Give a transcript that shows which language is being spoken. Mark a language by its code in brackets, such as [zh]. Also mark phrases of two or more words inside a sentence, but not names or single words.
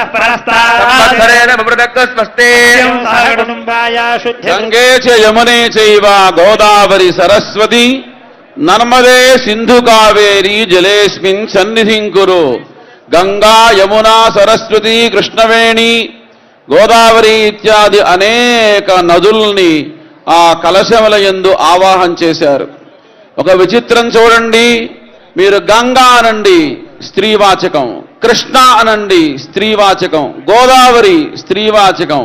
[sa] परस्तात् स्वस्ते गंगे च यमुने चैव गोदावरी सरस्वती नर्मदे सिंधु कावेरी जलेस्मिन् सन्निधिं कुरु गंगा यमुना सरस्वती कृष्णवेणी [te] గోదావరి ఇత్యాది అనేక నదుల్ని ఆ కలశముల యందు ఆవాహన చేశారు. ఒక విచిత్రం చూడండి, మీరు గంగా అనండి స్త్రీవాచకం, కృష్ణ అనండి స్త్రీవాచకం, గోదావరి స్త్రీవాచకం.